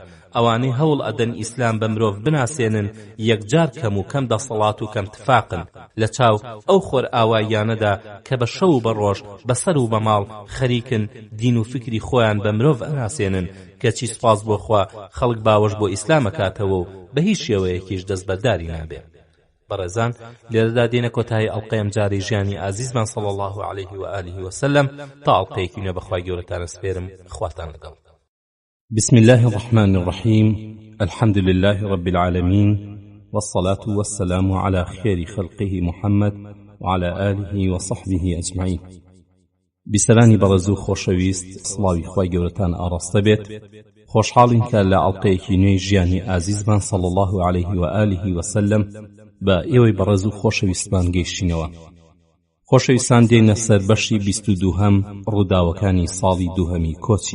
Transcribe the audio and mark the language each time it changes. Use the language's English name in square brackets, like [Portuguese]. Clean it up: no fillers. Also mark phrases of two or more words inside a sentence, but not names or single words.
[Central Kurdish] ئەوانەی هەوڵ ئەدەن ئیسلام بە مرۆڤ بناسێنن یەکجار کەم و کەم دەسەڵات و کەم تفاقن لە چاو ئەو خۆر ئاواییانەدا کە بە شەو و بە ڕۆژ بەسەر و بە ماڵ خەریکن دین و فکری خۆیان بە مرۆڤ ئەناسێنن کەچی سپاس بۆ خوا خەڵک باوەش بۆ ئیسلام ئەکاتەوە و بە هیچ شێوەیەکیش دەست بەرداری نابێت. بەڕێزان، لێرەدا دێنە کۆتایی ئەڵقەیەم جارەی ژیانی ئازیزمان [Arabic] صلی الله عليه و آله وسلم [Central Kurdish] تا ئەڵقەیەکی نوێ بەخوای گەورەتان سپێرم. خواتان لەگەڵ. [Arabic] بسم الله الرحمن الرحيم. الحمد لله رب العالمين، والصلاة والسلام على خير خلقه محمد وعلى آله وصحبه أجمعين. [Central Kurdish] بسلانی بەڕێز و خۆشەویست، سڵاوی خوای گەورەتان ئاڕاستە بێت. خۆشحاڵین کە لە ئەڵقەیەکی نوێی ژیانی ئازیزمان [Arabic] صلی الله عليه و آله وسلم [Central Kurdish] بە ئێوەی بەڕێز و خۆشەویستمان گەیشتینەوە. خۆشەویستان دێنە سەر بەشی 22هەم ڕووداوەکانی ساڵی دووهەمی کۆچی.